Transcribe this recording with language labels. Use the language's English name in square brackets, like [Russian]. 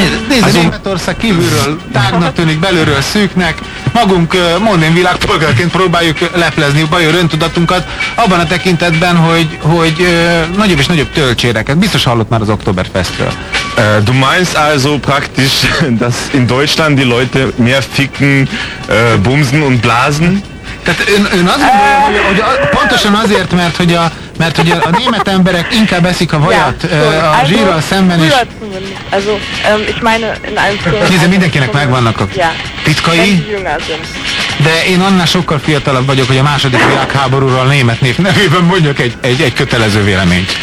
[Hungarian] nézd, Németország kívülről tágnak tűnik, belülről szűknek. Magunk modern világpolgárként próbáljuk leplezni bajor öntudatunkat abban a tekintetben, hogy nagyobb és nagyobb töltséreket. Biztos hallott már az Oktoberfestről. [German] Du meinst also praktisch, dass in Deutschland die Leute mehr ficken, bumsen und blasen? [Hungarian] Tehát ön azt gondolja, hogy pontosan azért, mert hogy a német emberek inkább eszik a vajat, yeah. A zsírral [German] also, [Hungarian] szemben is. [German] Also, ich meine, [Hungarian] nézze, mindenkinek megvannak a titkai, de én annál sokkal fiatalabb vagyok, hogy a második világháborúról a német név nevében mondjak egy kötelező véleményt.